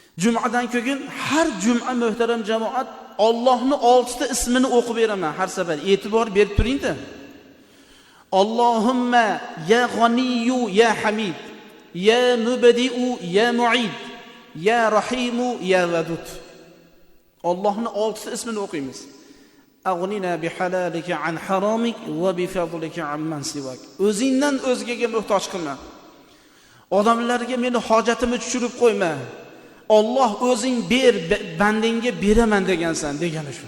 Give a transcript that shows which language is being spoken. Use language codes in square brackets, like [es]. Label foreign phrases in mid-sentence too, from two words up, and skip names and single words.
[uz] Jumadan keyin har juma muhtaram jamoat Allohning 6 ta ismini o'qib beraman har safar. E'tibor berib turing-da. [ar] اللهم يا غني يا حميد، يا مبدئ يا معيد، يا رحيم يا ودود. [uz] Allohning 6 ta ismini o'qiymiz. [ar] أغننا بحلالك عن حرامك وبفضلك عمن سواك. [uz] O'zingdan o'zgaga muhtoj qilma. Odamlarga meni hojatimni tushirib qo'yma. Alloh o'zing ber, bandingga beraman degansan, degani shu.